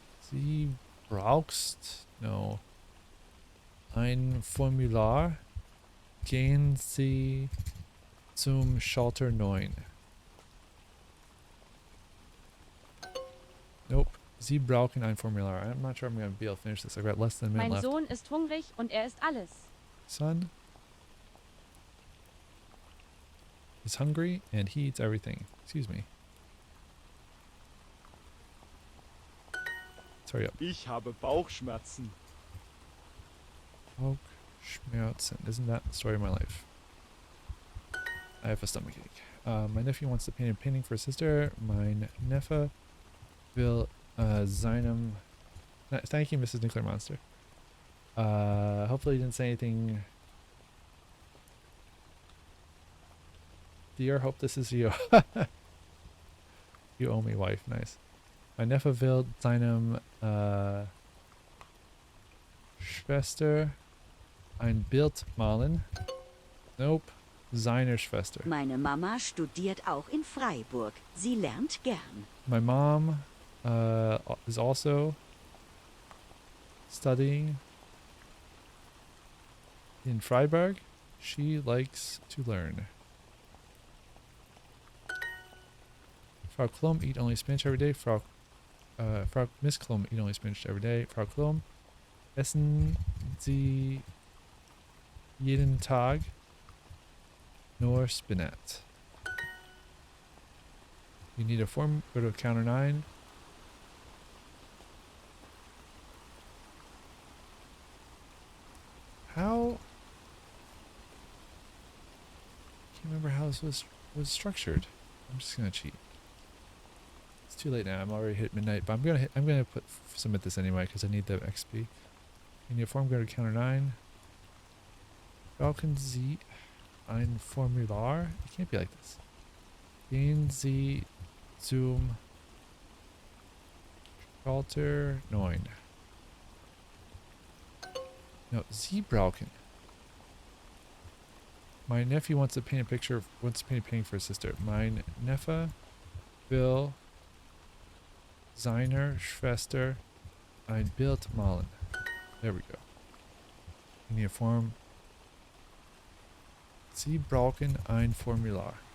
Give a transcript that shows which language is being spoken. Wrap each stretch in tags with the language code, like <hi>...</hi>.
<de>Sie brauchst, no. Ein Formular. Gehen Sie zum Schalter 9.</de> <en>Nope.</en> <de>Sie brauchen ein Formular.</de> <en>I'm not sure I'm going to be able to finish this. I've got less than a minute</en> <de>Mein</de> <en>left.</en> <de>Sohn ist hungrig und er isst alles.</de> <en>Son is hungry and he eats everything. Excuse me. Sorry up.</en> <de>Ich habe Bauchschmerzen. Bauchschmerzen.</de> <en>Isn't that the story of my life? I have a stomachache. My nephew wants to paint a painting for his sister.</en> <de>Mein Neffe will seinem...</de> <en>Thank you, Mrs. Nuclear Monster. Hopefully you didn't say anything... Dear, hope this is you. You owe me, wife. Nice.</en> <de>Mein Neffe will seinem Schwester ein Bild malen. Nope. Seiner Schwester. Meine Mama studiert auch in Freiburg. Sie lernt gern.</de> <en>My mom is also studying in Freiburg. She likes to learn. Frau Klum eat only Spinach every day. Frau Miss Klum eat only Spinach every day.</en> <de>Frau Klum essen Sie jeden Tag nur Spinat.</de> <en>You need a form, go to counter 9. How? I can't remember how this was structured. I'm just gonna cheat. It's too late now. I'm already hit midnight, but I'm gonna submit this anyway because I need the XP. You need a form, go to counter 9.</en> <de>Brauchen Sie ein Formular?</de> <en>It can't be like this.</en> <de>Gehen Sie zum Schalter 9. No, Sie brauchen.</de> <en>My nephew wants to paint a painting for his sister.</en> <de>Mein Neffe will seiner Schwester ein Bild malen.</de> <en>There we go. You need a form.</en> <de>Sie brauchen ein Formular.</de>